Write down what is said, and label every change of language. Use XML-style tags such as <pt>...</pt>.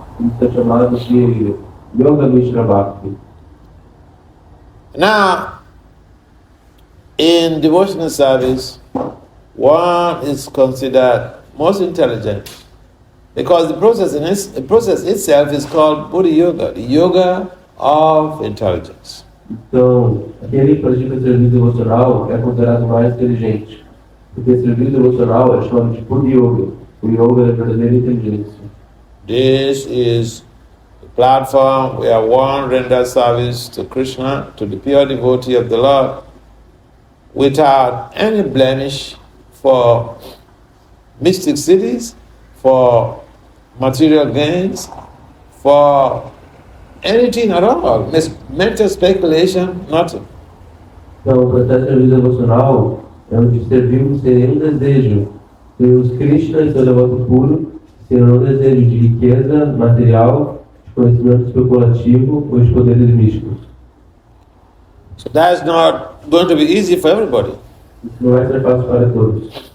<pt>Isso é chamado de Yoga Mishra Bhakti.</pt> <en>Now, in devotional service, one is considered most intelligent because the process itself is called Buddha Yoga, the yoga of intelligence.</en> <pt>Então, aquele que pratica serviço devocional é considerado mais inteligente, porque serviço devocional é chamado de Buddha Yoga, o yoga da verdadeira inteligência.</pt> <en>This is the platform where one renders service to Krishna, to the pure devotee of the Lord, without any blemish for mystic cities, for material gains, for anything at all, mental speculation, nothing.</en> <pt>Então, o processo de serviço devocional é onde servimos sem nenhum desejo de os Krishnas, seu devoto puro, sem nenhum desejo de riqueza material, de conhecimento especulativo ou de poderes místicos.</pt> <en>So that's not going to be easy for everybody.</en> <pt>Isso não vai ser fácil para todos.</pt>